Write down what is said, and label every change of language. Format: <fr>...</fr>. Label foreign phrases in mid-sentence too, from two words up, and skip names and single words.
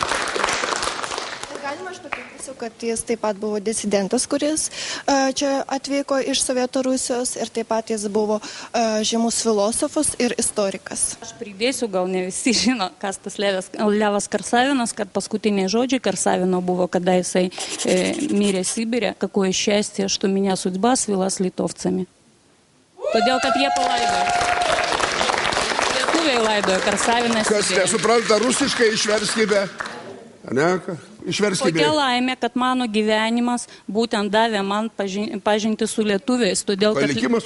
<lt>Galima aš papildysiu, kad jis taip pat buvo disidentas, kuris čia atvyko iš Sovietų Rusijos ir taip pat jis buvo žymus filosofas ir istorikas. Aš pridėsiu, gal ne visi žino, kas tas Levas Karsavinas, kad paskutiniai žodžiai Karsavino buvo, kada jisai mirė Sibirė,</lt> <ru>какое счастье, что меня судьба свела с литовцами.</ru> <lt>Todėl, kad jie palaidojo. Lietuviai laidojo Karsaviną. Kas nesupranta rusiškai, išverskime. Ne? Išverskime. Kokia laimė, kad mano gyvenimas būtent davė man pažinti su lietuviais. Palikimas</lt>